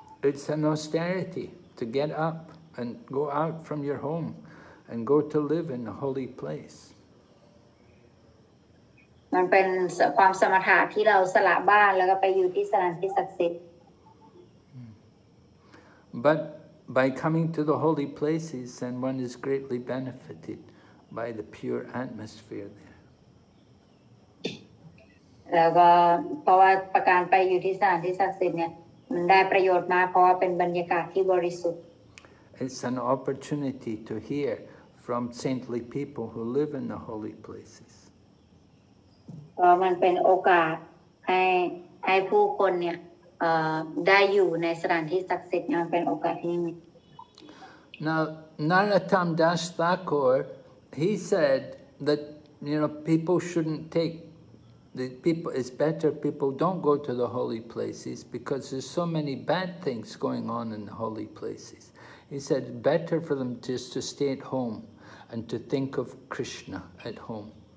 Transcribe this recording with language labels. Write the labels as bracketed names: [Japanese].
[English] It's an austerity to get up and go out from your home and go to live in a holy place. [Thai] มันเป็นความสมถะที่เราสละบ้านแล้วก็ไปอยู่ที่สถานที่ศักดิ์สิทธิ์ [English] But by coming to the holy places, then one is greatly benefited by the pure atmosphere there. [Thai] แล้วก็เพราะว่าประการไปอยู่ที่สถานที่ศักดิ์สิทธิ์เนี่ยมันได้ประโยชน์มากเพราะว่าเป็นบรรยากาศที่บริสุทธิ์ [English] It's an opportunity to hear from saintly people who live in the holy places. [Thai] เพราะมันเป็นโอกาสให้ผู้คนเนี่ยได้อยู่ในสถานที่ศักดิ์สิทธิ์มันเป็นโอกาสที่มี [English] Now, Narottam Das Thakur, he said that people shouldn't take It's better people don't go to the holy places because there's so many bad things going on in the holy places. He said better for them just to stay at home and to think of Krishna at home.